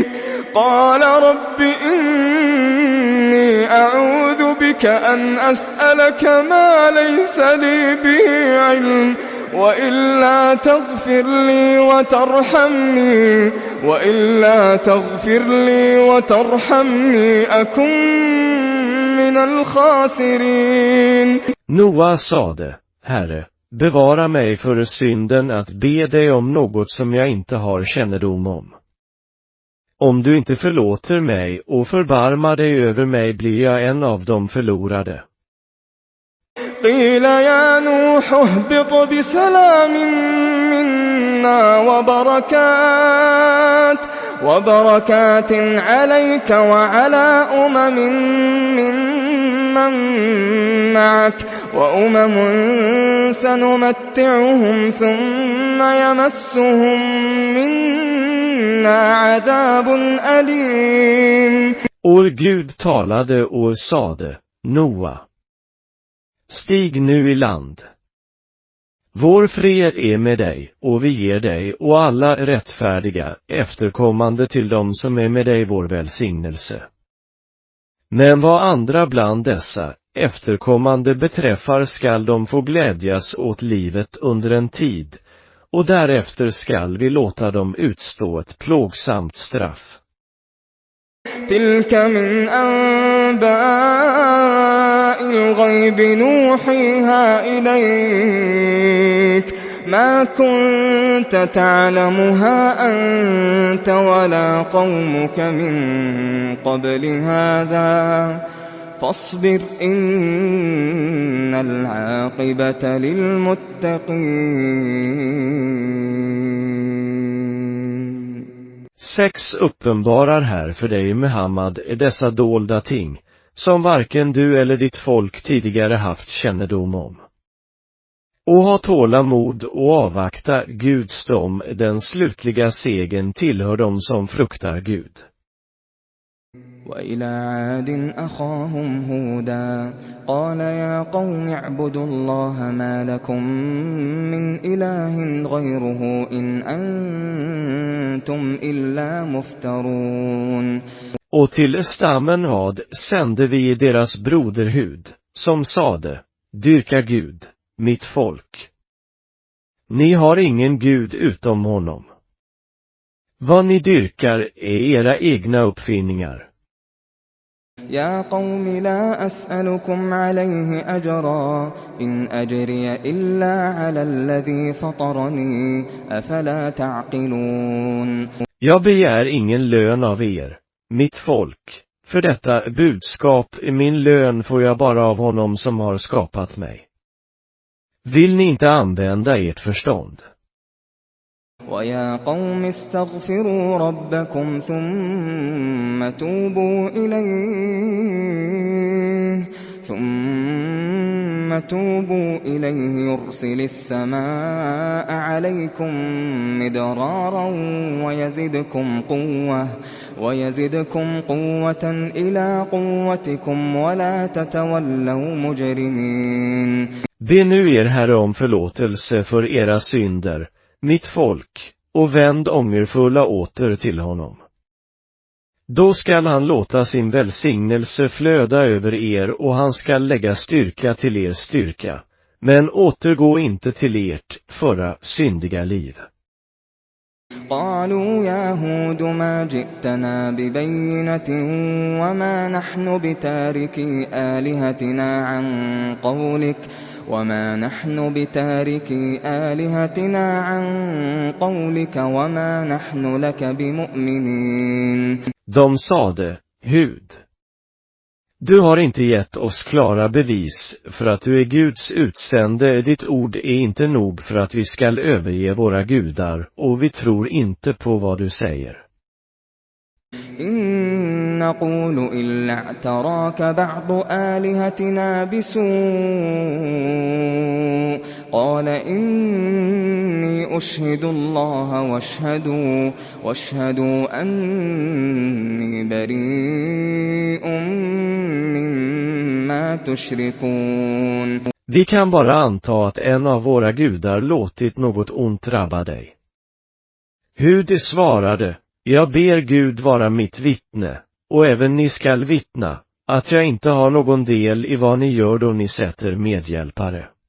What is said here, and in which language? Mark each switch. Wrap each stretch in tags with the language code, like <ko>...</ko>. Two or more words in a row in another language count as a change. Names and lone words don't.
<ar>قال رب إني أعوذ بك أن أسألك ما ليس لي به علم وإلا تغفر لي وترحمني أكن من الخاسرين.</ar> <sv>Noa sade, Herre, bevara mig för synden att be dig om något som jag inte har kännedom om. Om du inte förlåter mig och förbarmar dig över mig blir jag en av de förlorade.</sv> <ar>قيل يا نوح اهبط بسلام منا وبركات عليك وعلى ممن معك وأمم سنمتعهم ثم يمسهم منا عذاب أليم.</ar> <sv>Och Gud talade och sade, Noa, stig nu i land. Vår fred är med dig, och vi ger dig och alla rättfärdiga, efterkommande till dem som är med dig vår välsignelse. Men vad andra bland dessa, efterkommande beträffar skall de få glädjas åt livet under en tid, och därefter skall vi låta dem utstå ett plågsamt straff.</sv> <ar>تلك من أنباء الغيب نوحيها إليك ما كنت تعلمها أنت ولا قومك من قبل هذا فاصبر إن العاقبة للمتقين.</ar> <sv>6 uppenbarar här för dig, Muhammad, är dessa dolda ting, som varken du eller ditt folk tidigare haft kännedom om. Och ha tålamod och avvakta Guds dom, den slutliga segern tillhör dem som fruktar Gud.</sv> <ar>وإلى عاد أخاهم هودا قال يا قوم اعبدوا الله ما لكم من إله غيره إن أنتم إلا مفترون.</ar> <sv>Och till stammen Ad sände vi deras broder Hud, som sade, dyrka Gud, mitt folk. Ni har ingen Gud utom honom. Vad ni dyrkar är era egna uppfinningar.</sv> <ar>يا قوم لا أسألكم عليه أجرا إن أجري إلا على الذي فطرني أفلا تعقلون.</ar> <sv>Jag begär ingen lön av er, mitt folk, för detta budskap. Min lön får jag bara av honom som har skapat mig. Vill ni inte använda ert förstånd?</sv> <ar>ويا قوم استغفروا ربكم ثم توبوا إليه يرسل السماء عليكم مدرارا ويزدكم قوة إلى قوتكم ولا تتولوا مجرمين.</ar> <sv>Be nu er Herre om förlåtelse för era synder, mitt folk, och vänd ångerfulla åter till honom. Då skall han låta sin välsignelse flöda över er och han skall lägga styrka till er styrka, men återgå inte till ert förra syndiga liv.</sv> <ar>قالوا يا هود ما جئتنا ببينة وما نحن بتاركي آلهتنا عن قولك وما نحن لك بمؤمنين.</ar> <sv>De sade, Hud, du har inte gett oss klara bevis för att du är Guds utsände. Ditt ord är inte nog för att vi skall överge våra gudar, och vi tror inte på vad du säger.</sv> <ar>إن نقول إلا اعتراك بعض آلهتنا بسوء قال إني أشهد الله واشهدوا أني بريء مما تشركون.</ar> <sv>Vi kan bara anta att en av våra gudar låtit något ont drabba dig. Hud svarade, jag ber Gud vara mitt vittne, och även ni skall vittna, att jag inte har någon del i vad ni gör då ni sätter medhjälpare.</sv>